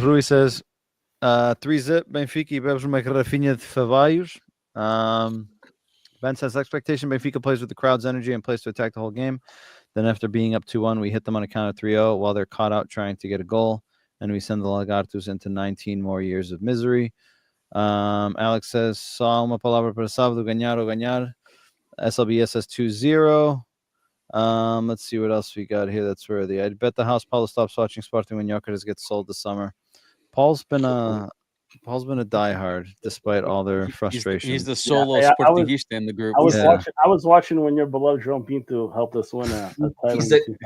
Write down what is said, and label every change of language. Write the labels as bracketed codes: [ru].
[en] Rui says [pt] 3-0 Benfica e bebes uma garrafinha de Favaios. [en] Ben says expectation Benfica plays with the crowd's energy and plays to attack the whole game. Then after being up 2-1, we hit them on a count of 3-0 while they're caught out trying to get a goal. And we send the Lagartos into 19 more years of misery. Alex says, [pt] só uma palavra para sábado, ganhar ou ganhar. [en] SLBS says 2-0. Let's see what else we got here that's worthy. I bet the house Paulo stops watching Sporting when Jokeres gets sold this summer. Paul's been a diehard despite all their frustration. He's the solo Portuguese in the group. I was watching when your beloved João Pinto helped us win a title.